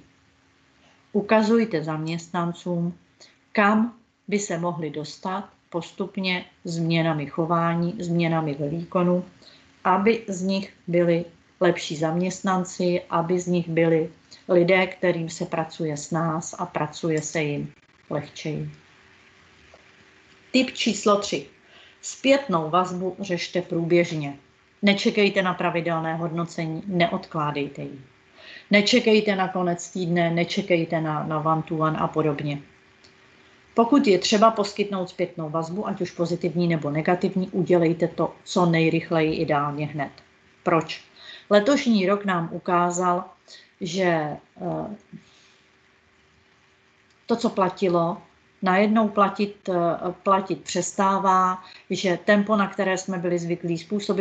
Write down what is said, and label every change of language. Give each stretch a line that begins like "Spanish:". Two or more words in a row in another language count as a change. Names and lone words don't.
Czech: Ukazujte zaměstnancům, kam by se mohli dostat postupně změnami chování, změnami ve výkonu, aby z nich byli lepší zaměstnanci, aby z nich byli lidé, kterým se pracuje s nás a pracuje se jim lehčeji. Tip číslo 3. Zpětnou vazbu řešte průběžně. Nečekejte na pravidelné hodnocení, neodkládejte ji. Nečekejte na konec týdne, nečekejte na one-to-one a podobně. Pokud je třeba poskytnout zpětnou vazbu, ať už pozitivní nebo negativní, udělejte to co nejrychleji, ideálně hned. Proč? Letošní rok nám ukázal, že to, co platilo, najednou platit přestává, že tempo, na které jsme byli zvyklí, způsoby